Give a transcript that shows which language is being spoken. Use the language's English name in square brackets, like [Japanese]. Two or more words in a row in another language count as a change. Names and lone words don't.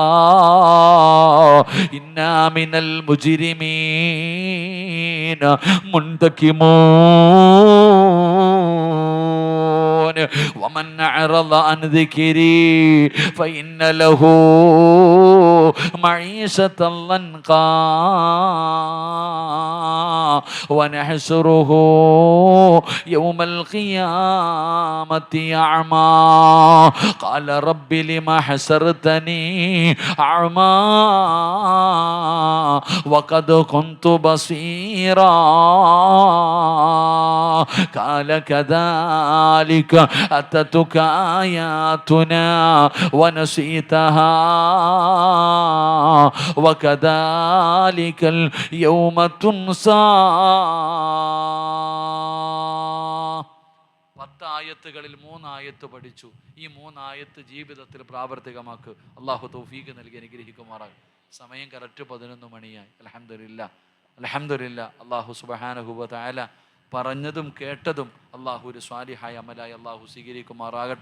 [Arabic] إنا من المجرمين منتقمون ومن أعرض عن ذكري فإن له معيشة ضنكا ونحشره يوم القيامة أعمى قال رب لم حشرتني أعمى وقد كنت بصيرا قال كذلك أتتك آياتنا ونسيتها وكذلك اليوم تنسى. [Malayalam] 10 ആയത്തുകളിൽ 3 ആയത്ത് പഠിച്ചു. ഈ 3 ആയത്ത് ജീവിതത്തിൽ പ്രാവർത്തികമാക്ക്. അള്ളാഹു തൗഫീഖ് നൽകി അനുഗ്രഹിക്കുമാറാകും. സമയം കറക്റ്റ് 11 മണിയായി. [Arabic] الحمد لله الحمد لله. الله سبحانه وتعالى [Malayalam] പറഞ്ഞതും കേട്ടതും അള്ളാഹു ഒരു സ്വാലിഹായ അമലായി അള്ളാഹു സ്വീകരിക്കുമാറാകട്ടെ.